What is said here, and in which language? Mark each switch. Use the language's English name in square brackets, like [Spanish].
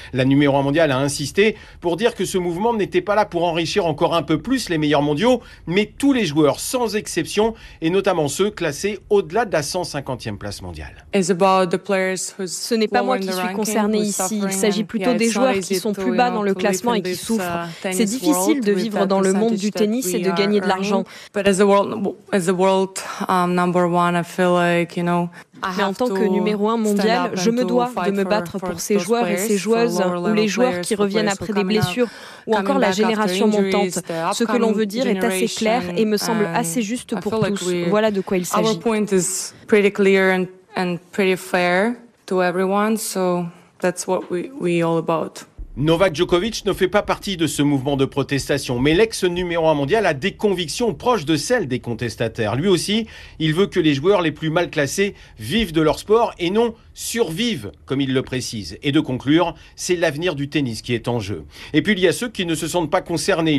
[French] La numéro 1 mondiale a insisté pour dire que ce mouvement n'était pas là pour enrichir encore un peu plus les meilleurs mondiaux, mais tous les joueurs, sans exception, et notamment ceux classés au-delà de la 150e place mondiale. Ce n'est pas moi qui suis concernée ici. Il s'agit plutôt des joueurs qui sont plus bas dans le classement et qui souffrent. C'est difficile de vivre dans le monde du tennis et de gagner de l'argent. [English] But as the world number one, I feel like, you know. [French] Mais en tant que numéro 1 mondial, je me dois de me battre pour ces joueurs et ces joueuses, ou les joueurs qui reviennent après des blessures, ou encore la génération montante. Ce que l'on veut dire est assez clair et me semble assez juste pour tous. Voilà de quoi il s'agit. [English] Our point is pretty clear and pretty fair to everyone, so that's what we all about. [French] Novak Djokovic ne fait pas partie de ce mouvement de protestation, mais l'ex numéro 1 mondial a des convictions proches de celles des contestataires. Lui aussi, il veut que les joueurs les plus mal classés vivent de leur sport et non survivent, comme il le précise. Et de conclure, c'est l'avenir du tennis qui est en jeu. Et puis il y a ceux qui ne se sentent pas concernés.